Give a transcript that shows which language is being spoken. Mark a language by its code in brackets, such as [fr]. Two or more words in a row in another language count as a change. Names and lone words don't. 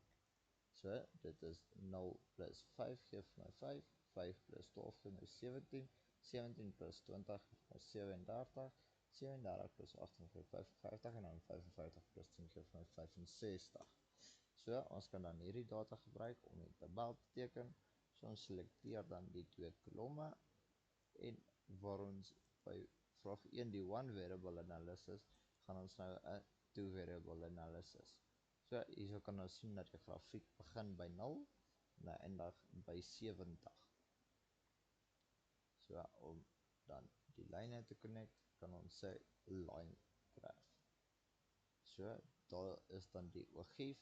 [af] So dit is 0 plus 5 gee vir my 5, 5 plus 12 gee my 17, 17 plus 20 gee vir my 37, 37 plus 18 gee 55 en dan 55 plus 10 gee vir my 65. So, ons kan dan hierdie data gebruik om die tabel te teken. So, ons selecteer dan die 2 kolomme en waar ons by vraag 1 die [en] one variable analysis, [af] gaan ons nou 'n [en] two variable analysis. [af] So, hierso kan ons sien dat die grafiek begin by 0 en eindig by 70. So, om dan die lyne te connect, kan ons sê [en] line graph. [af] So, daar is dan die oogief.